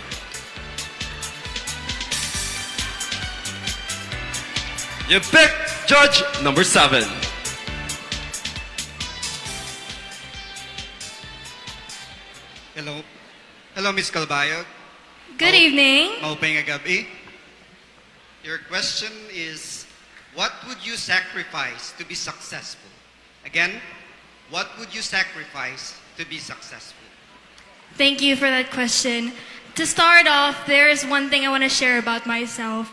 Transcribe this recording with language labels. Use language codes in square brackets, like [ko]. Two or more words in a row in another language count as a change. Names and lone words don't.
[en] You pick judge number 7. Hello. Hello, Ms. Kalbayog. Good evening. [war] Maupay nga gabi. [en] Your question is, what would you sacrifice to be successful? Again? what would you sacrifice to be successful? Thank you for that question. To start off, there is one thing I want to share about myself.